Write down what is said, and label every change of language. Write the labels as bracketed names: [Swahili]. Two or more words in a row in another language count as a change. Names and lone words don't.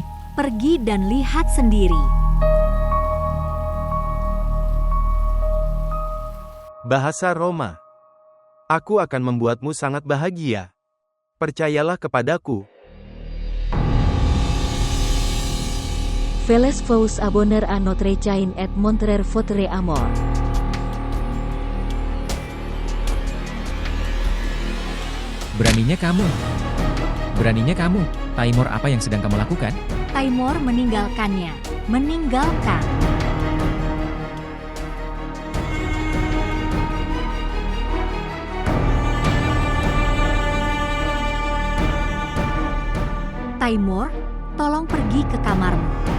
[Indonesian] Pergi dan lihat sendiri. Bahasa Roma. Aku akan membuatmu sangat bahagia. Percayalah kepadaku. [French] Veles vous abonner à notre chaîne et montrer votre amour. [Indonesian] Beraninya kamu. Beraninya kamu. Taimur, apa yang sedang kamu lakukan? Taimur meninggalkannya. Meninggalkan. Taimur, tolong pergi ke kamarmu.